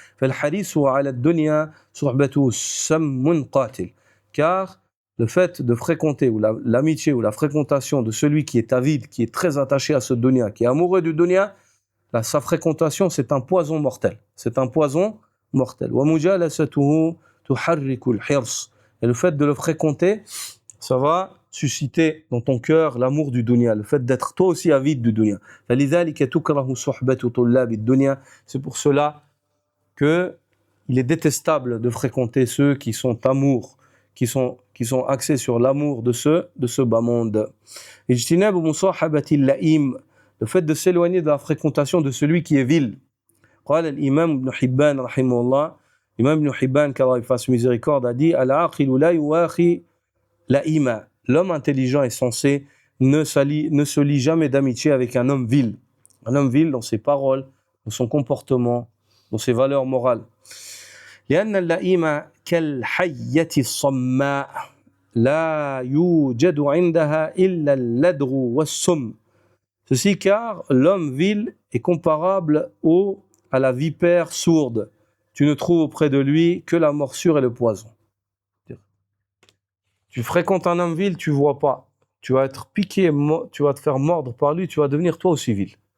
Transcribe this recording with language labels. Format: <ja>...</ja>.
<ar>فالحريص على الدنيا صحبته سم قاتل.</ar> <fr>Car le fait de fréquenter, ou l'amitié ou la fréquentation de celui qui est avide, qui est très attaché à ce dunya, qui est amoureux du dunya, sa fréquentation, c'est un poison mortel. C'est un poison mortel.</fr> <ar>وَمُجَالَسَتُهُ تُحَرِّكُ الْحِرْص.</ar> <fr>Et le fait de le fréquenter, ça va susciter dans ton cœur l'amour du dunya, le fait d'être toi aussi avide du dunya.</fr> <ar>فلذلك تكره صحبة طلاب الدنيا.</ar> <fr>C'est pour cela que il est détestable de fréquenter ceux qui sont amour, qui sont axés sur l'amour de ce bas monde.</fr> <ar>اجتناب مصاحبة اللئيم,</ar> <fr>le fait de s'éloigner de la fréquentation de celui qui est vil.</fr> <ar>قال الإمام ابن حبان رحمه الله,</ar> <fr>Imam Ibn Hibban, qu'Allah fasse miséricorde, a dit</fr> <ar>Al-aqilu la yuwakhi la'ima.</ar> <fr>L'homme intelligent et sensé ne se lie jamais d'amitié avec un homme vil. Un homme vil dans ses paroles, dans son comportement, dans ses valeurs morales.</fr> <ar>لأن اللئيم كالحية الصماء لا يوجد عندها إلا اللدغ والسم.</ar> <fr>Ceci car l'homme vil est comparable à la vipère sourde. Tu ne trouves auprès de lui que la morsure et le poison. Tu fréquentes un homme vil, tu ne vois pas. Tu vas être piqué, tu vas te faire mordre par lui, tu vas devenir toi aussi vil.</fr>